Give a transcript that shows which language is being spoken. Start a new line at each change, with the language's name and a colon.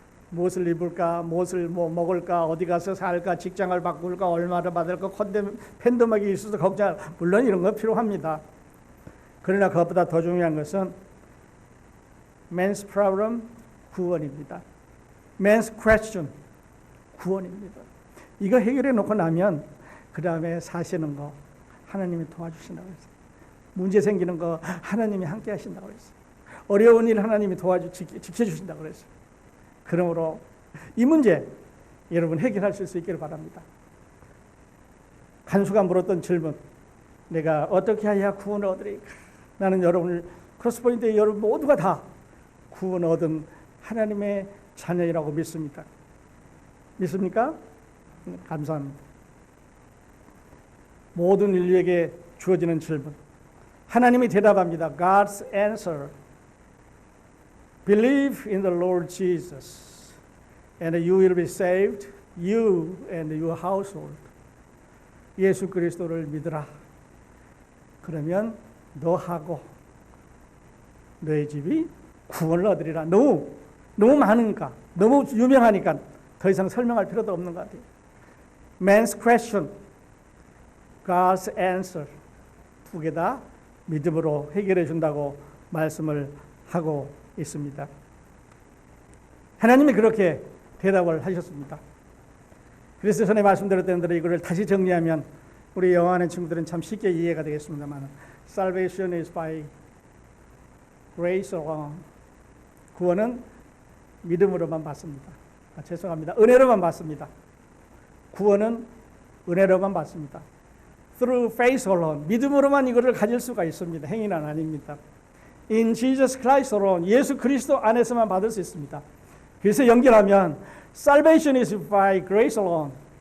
Korean: 무엇을 입을까? 무엇을 먹을까? 어디 가서 살까? 직장을 바꿀까? 얼마를 받을까? 팬데믹이 있어서 걱정, 물론 이런 거 필요합니다. 그러나 그것보다 더 중요한 것은
English: man's problem,
Korean: 구원입니다.
English: man's question,
Korean: 구원입니다. 이거 해결해 놓고 나면 그 다음에 사시는 거 하나님이 도와주신다고 했어요. 문제 생기는 거 하나님이 함께 하신다고 했어요. 어려운 일 하나님이 지켜주신다고 그랬어요. 그러므로 이 문제 여러분 해결하실 수 있기를 바랍니다. 간수가 물었던 질문, 내가 어떻게 해야 구원을 얻으리까? 나는 여러분을 크로스포인트에 여러분 모두가 다 구원 얻은 하나님의 자녀이라고 믿습니다. 믿습니까? 감사합니다. 모든 인류에게 주어지는 질문, 하나님이 대답합니다.
English: God's answer Believe in the Lord Jesus, and you will be saved, you and your household.
Korean: 예수 그리스도를 믿으라. 그러면 너하고 너의 집이 구원을 얻으리라. 너무 많으니까, 너무 유명하니까 더 이상 설명할 필요도 없는 것 같아요.
English: Man's question, God's answer.
Korean: 두 개 다 믿음으로 해결해 준다고 말씀을 하고 있습니다. 하나님이 그렇게 대답을 하셨습니다. 그래서 전에 말씀드렸던 대로 이거를 다시 정리하면 우리 영어하는 친구들은 참 쉽게 이해가 되겠습니다만,
English: Salvation is by grace alone.
Korean: 구원은 믿음으로만 받습니다. 죄송합니다. 은혜로만 받습니다. 구원은 은혜로만 받습니다.
English: Through faith alone.
Korean: 믿음으로만 이거를 가질 수가 있습니다. 행위는 아닙니다.
English: In Jesus Christ alone.
Korean: 예수 그리스도 안에서만 받을 수 있습니다.
English: 그래서 연결하면 Salvation is by grace alone.